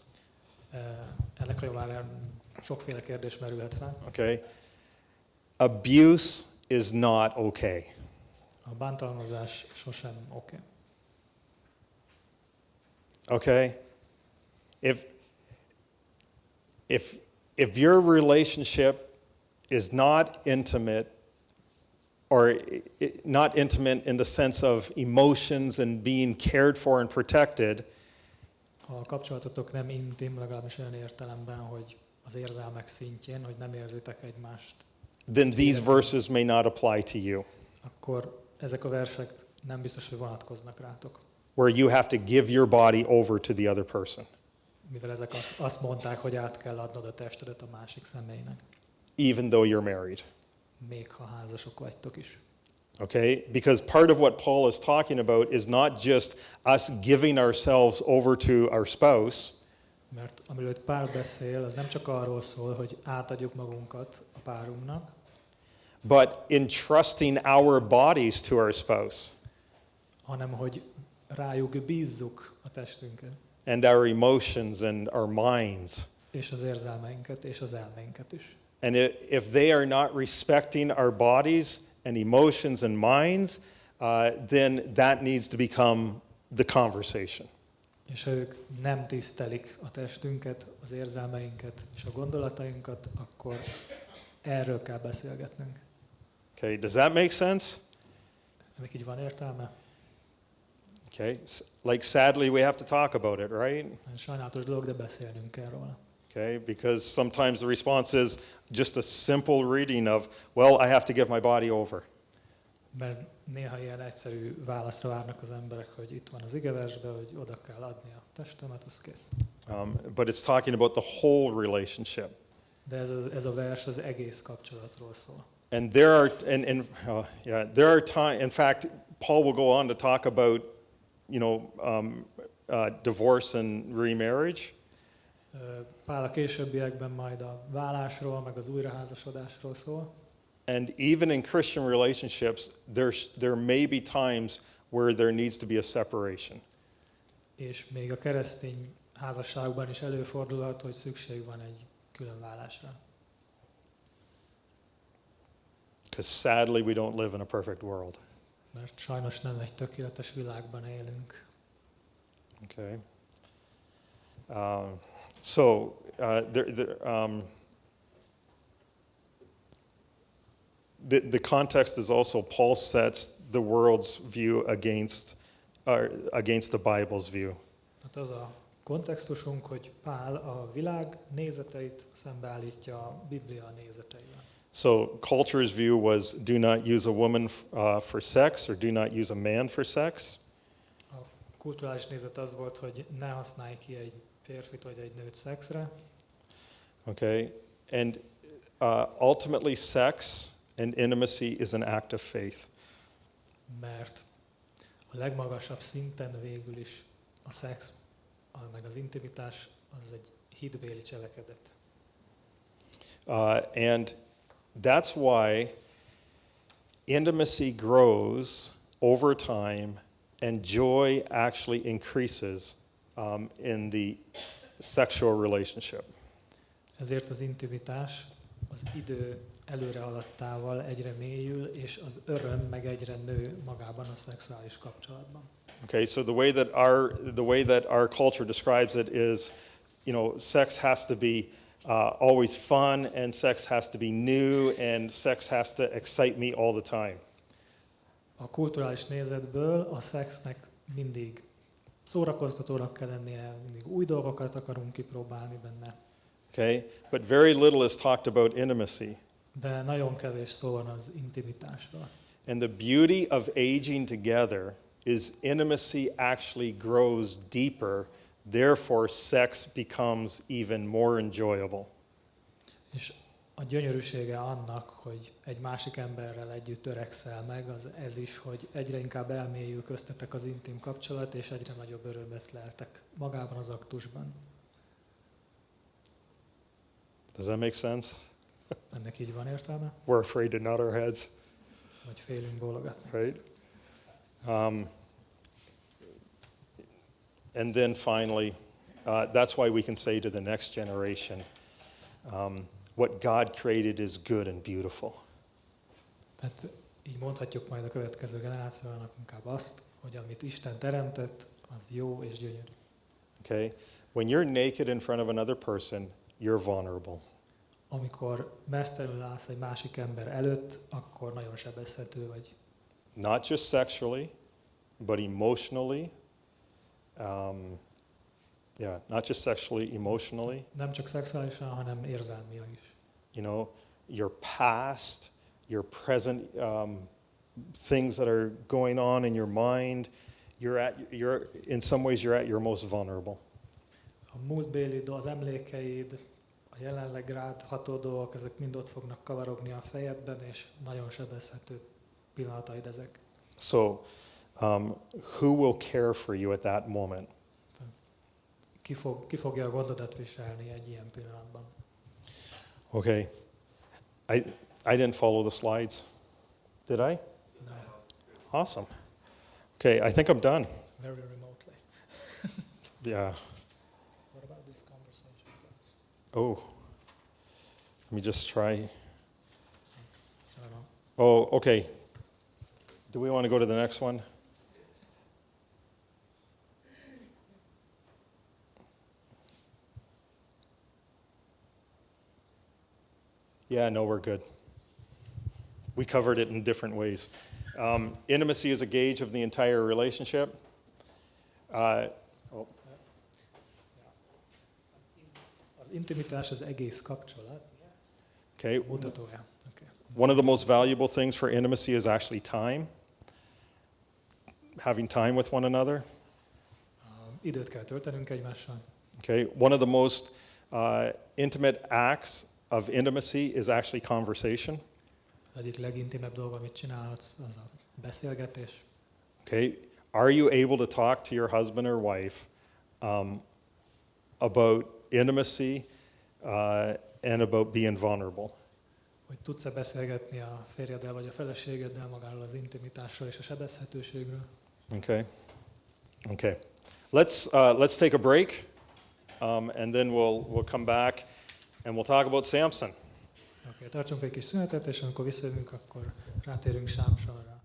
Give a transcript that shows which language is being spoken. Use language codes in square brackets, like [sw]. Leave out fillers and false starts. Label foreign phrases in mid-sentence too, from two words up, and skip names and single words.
[hu] Ennek nyomán sokféle kérdés merülhet fel. [en] Okay. Abuse is not okay. [hu] A bántalmazás sosem oké. [en] Okay? If your relationship is not intimate, or not intimate in the sense of emotions and being cared for and protected, [hu] Ha a kapcsolatotok nem intim, legalábbis olyan értelemben, hogy az érzelmek szintjén, hogy nem érzitek egymást, [en] then these verses may not apply to you, [hu] akkor ezek a versek nem biztos, hogy vonatkoznak rátok. [en] where you have to give your body over to the other person, [hu] Mivel ezek azt mondták, hogy át kell adnod a testedet a másik személynek, [en] even though you're married. [hu] még ha házasok vagytok is. [en] Okay? Because part of what Paul is talking about is not just us giving ourselves over to our spouse, [hu] Mert amiről itt Pál beszél, az nem csak arról szól, hogy átadjuk magunkat a párunknak, [en] but entrusting our bodies to our spouse [hu] hanem hogy rájuk bízzuk a testünket, [en] and our emotions and our minds. [hu] és az érzelmeinket, és az elménket is. [en] And if they are not respecting our bodies and emotions and minds, then that needs to become the conversation. [hu] És ha ők nem tisztelik a testünket, az érzelmeinket és a gondolatainkat, akkor erről kell beszélgetnünk. [en] Okay, does that make sense? [hu] Ennek így van értelme? [en] Okay, like sadly we have to talk about it, right? [hu] Sajnálatos dolog, de beszélnünk kell róla. [en] Okay, because sometimes the response is just a simple reading of, well, I have to give my body over. [hu] Mert néha ilyen egyszerű válaszra várnak az emberek, hogy itt van az igeversben, hogy oda kell adni a testemet, az kész. [en] But it's talking about the whole relationship. [hu] De ez a vers az egész kapcsolatról szól. [en] And there are, there are times, in fact, Paul will go on to talk about, divorce and remarriage. [hu] Pál a későbbiekben majd a vállásról, meg az újraházasodásról szól. [en] And even in Christian relationships, there may be times where there needs to be a separation. [hu] És még a keresztény házasságban is előfordulhat, hogy szükség van egy különvállásra. [en] Because sadly we don't live in a perfect world. [hu] Mert sajnos nem egy tökéletes világban élünk. [en] Okay. So the context is also Paul sets the world's view against the Bible's view. [hu] Hát az a kontextusunk, hogy Pál a világ nézeteit szembeállítja a Biblia nézeteivel. [en] So culture's view was do not use a woman for sex or do not use a man for sex. [hu] A kulturális nézet az volt, hogy ne használj ki egy férfit vagy egy nőt szexre. [en] Okay, and ultimately sex and intimacy is an act of faith. [hu] Mert a legmagasabb szinten végül is a szex, meg az intimitás az egy hitbéli cselekedet. [en] And that's why intimacy grows over time and joy actually increases in the sexual relationship. [hu] Ezért az intimitás az idő előre haladtával egyre mélyül, és az öröm meg egyre nő magában a szexuális kapcsolatban. [en] Okay, so the way that our culture describes it is, sex has to be always fun, and sex has to be new, and sex has to excite me all the time. [hu] A kulturális nézetből a szexnek mindig szórakoztatónak kell lennie, mindig új dolgokat akarunk kipróbálni benne. [en] Okay, but very little is talked about intimacy. [hu] De nagyon kevés szó van az intimitásról. [en] And the beauty of aging together is intimacy actually grows deeper, therefore sex becomes even more enjoyable. [hu] És a gyönyörűsége annak, hogy egy másik emberrel együtt öregszel meg, az ez is, hogy egyre inkább elmélyül köztetek az intim kapcsolat, és egyre nagyobb örömöt leltek magában az aktusban. [en] Does that make sense? [hu] Ennek így van értelme? [en] We're afraid to nod our heads, [hu] Vagy félünk bólogatni. [en] right? And then finally, that's why we can say to the next generation, what God created is good and beautiful. [hu] Tehát így mondhatjuk majd a következő generációnak inkább azt, hogy amit Isten teremtett, az jó és gyönyörű. [en] Okay? When you're naked in front of another person, you're vulnerable. [hu] Amikor mesztelenül állsz egy másik ember előtt, akkor nagyon sebezhető vagy. [en] Not just sexually, but emotionally. Not just sexually, emotionally. [hu] Nem csak szexuálisan, hanem érzelmileg is. [en] Your past, your present things that are going on in your mind. In some ways you're at your most vulnerable. [hu] A múltbéli, az emlékeid, a jelenleg rád ható dolgok, ezek mind ott fognak kavarogni a fejedben, és nagyon sebezhető pillanataid ezek. [en] So, who will care for you at that moment? [hu] Ki fogja a gondodat viselni egy ilyen pillanatban? [en] Okay. I didn't follow the slides. Did I? No. Awesome. Okay, I think I'm done. Very remotely. Yeah. What about this conversation? Oh. Let me just try. I don't know. Oh, okay. Do we want to go to the next one? Yeah, no, we're good. We covered it in different ways. Intimacy is a gauge of the entire relationship. [hu] Az intimitás az egész kapcsolat [en] Okay. [hu] mutatója. [en] Okay. One of the most valuable things for intimacy is actually time. Having time with one another. [hu] Időt kell töltenünk egymással. [en] Okay. One of the most intimate acts of intimacy is actually conversation. [hu] Az egyik legintimebb dolog, amit csinálhatsz, az a beszélgetés. [en] Okay. Are you able to talk to your husband or wife about intimacy and about being vulnerable? [hu] Hogy tudsz-e beszélgetni a férjeddel vagy a feleségeddel magáról az intimitásról és a sebezhetőségről. [en] Okay. Okay. Let's take a break, and then we'll come back and we'll talk about Samson. [hu] Okay, tartsunk egy kis szünetet, és amikor visszajövünk, akkor rátérünk Sámsonra.